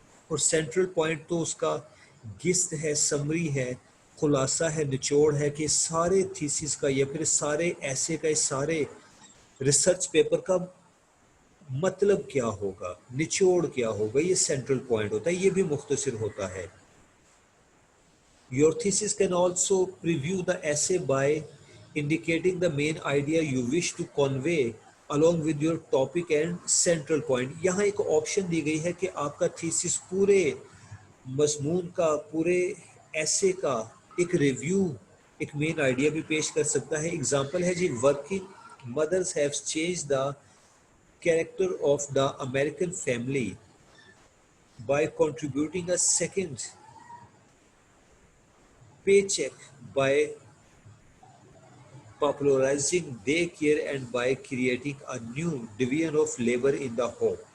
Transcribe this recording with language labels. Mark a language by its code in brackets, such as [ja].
[ur] اور central point تو اس کا گست ہے, سمری ہے, خلاصہ ہے, نچوڑ ہے کہ سارے تھیسس کا یا پھر سارے ایسے کا, سارے ریسرچ پیپر کا مطلب کیا ہوگا, نچوڑ کیا ہوگا. یہ سینٹرل پوائنٹ ہوتا ہے, یہ بھی مختصر ہوتا ہے. [en] Your thesis can also preview the essay by indicating the main idea you wish to convey along with your topic and central point. [ur] یہاں ایک آپشن دی گئی ہے کہ آپ کا تھیسس پورے مضمون کا, پورے ایسے کا ایک ریویو, ایک مین آئیڈیا بھی پیش کر سکتا ہے. اگزامپل ہے جی, [en] Working mothers have change the character of the American family by contributing a second paycheck by popularizing daycare and by creating a new division of labor in the home.